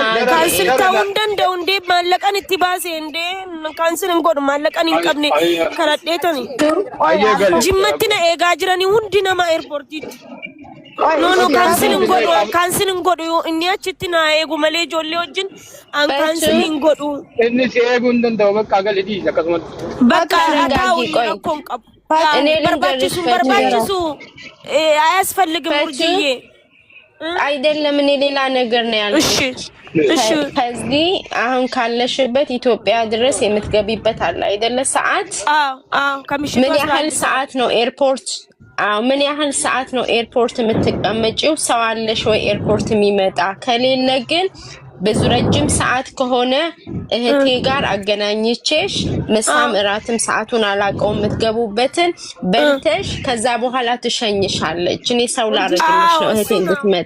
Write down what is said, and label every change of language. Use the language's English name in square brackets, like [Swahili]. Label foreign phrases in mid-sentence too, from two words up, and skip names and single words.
[Oromo] kaansil ta'uun danda'u ndee maallaqan itti baase ndee kaansil hin godhu maallaqan hin qabne karadheetani jimmatti na eegaa jiranii hundi nama eerpoortiitti no kaansil hin godhu inni achitti naa eegu malee ijoollee wajjin an kaansil hin godhu inni si eeguu hin danda'u bakka agali dhiisa akkasumatti bakka taa'u rakkoon qabu [Amharic] በርባችሱ አያስፈልግም ሙርጂዬ አይደለም እኔ ሌላ ነገር ነው ያልኩት እሺ ከዚህ አሁን ካለሽበት ኢትዮጵያ ድረስ የምትገቢበት አለ አይደለ ሰዓት ከምሽቱ ምን ያህል ሰዓት ነው ኤርፖርት ምን ያህል ሰዓት ነው ኤርፖርት የምትቀመጪው ሰው አለሽ ወይ ኤርፖርት የሚመጣ ከሌለ ግን ብዙ ረጅም ሰዓት ከሆነ እህቴ ጋር አገናኝቼሽ ምሳም እራትም ሰዓቱን አላቀው የምትገቡበትን በልተሽ ከዛ በኋላ ትሸኝሻለች እኔ ሰው ላረግልሽ ነው እህቴ እንድትመጣ